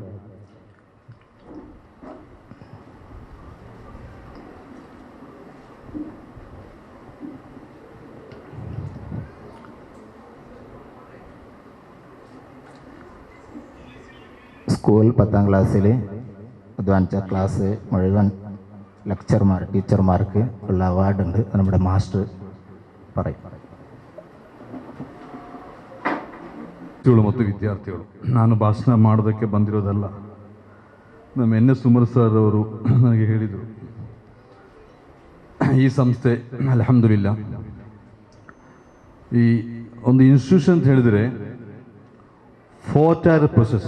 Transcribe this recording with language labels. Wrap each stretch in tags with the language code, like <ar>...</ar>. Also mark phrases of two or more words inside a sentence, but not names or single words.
<ml>സ്കൂൾ 10ാം ക്ലാസ്സിൽ അധ്വാനിച്ച ക്ലാസ് മുഴുവൻ ടീച്ചർമാർക്ക് ഉള്ള അവാർഡുണ്ട്. നമ്മുടെ മാസ്റ്റർ പറയും.</ml> <kn>ಮತ್ತು ವಿದ್ಯಾರ್ಥಿಗಳು, ನಾನು ಭಾಷಣ ಮಾಡೋದಕ್ಕೆ ಬಂದಿರೋದಲ್ಲ. ನಮ್ಮ NS ಉಮರ್ ಸರ್ ಅವರು ನನಗೆ ಹೇಳಿದರು, ಈ ಸಂಸ್ಥೆ ಅಲ್ಹಮ್ದುಲಿಲ್ಲ, ಈ ಒಂದು ಇನ್ಸ್ಟಿಟ್ಯೂಷನ್ ಅಂತ ಹೇಳಿದರೆ 4</kn> <en>tier process.</en>